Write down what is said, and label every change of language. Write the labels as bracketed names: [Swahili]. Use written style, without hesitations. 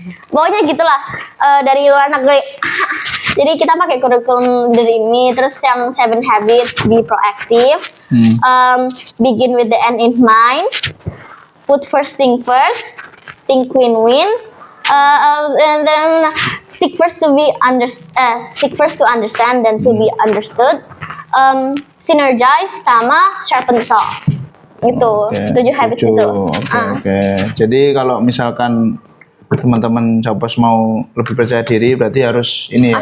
[Indonesian] Pokoknya gitulah, dari luar negeri. Jadi kita pakai kurikulum dari ini. Terus yang [English] 7 habits, be proactive, begin with the end in mind, put first thing first, think win-win, and then seek first to understand, then to be understood, synergize sama sharpen the saw. [Indonesian] Itu 7 habits itu. Oke. Jadi kalau misalkan teman-teman Jawa Pos mau lebih percaya diri berarti harus ini ya.